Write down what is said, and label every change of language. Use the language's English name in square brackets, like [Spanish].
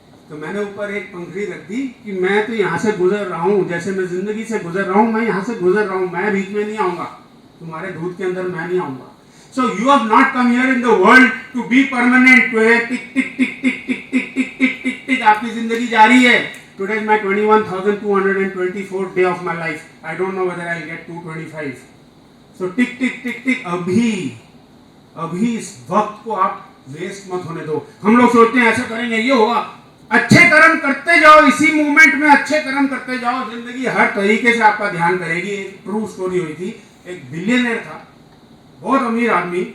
[Hindi] तो मैंने ऊपर एक पंखड़ी रख दी कि मैं तो यहाँ से गुजर रहा हूँ, जैसे मैं जिंदगी से गुजर रहा हूँ, मैं यहाँ से गुजर रहा हूँ, मैं बीच में नहीं आऊंगा, तुम्हारे दूध के अंदर मैं नहीं आऊंगा। [English] So you have not come here in the world to be permanent, to [Hindi] है टिक टिक टिक टिक टिक टिक टिक टिक टिक टिक, आपकी जिंदगी जारी है। [English] Today is my 21,224th day of my life. I don't know whether I'll get 225. [Hindi] So टिक टिक टिक टिक, अभी इस वक्त को आप वेस्ट मत होने दो। हम लोग सोचते हैं ऐसा करेंगे ये होगा, अच्छे कर्म करते जाओ, इसी मूवमेंट में अच्छे कर्म करते जाओ, जिंदगी हर तरीके से आपका ध्यान करेगी। एक ट्रू स्टोरी हुई थी, एक बिलियनर था, बहुत अमीर आदमी।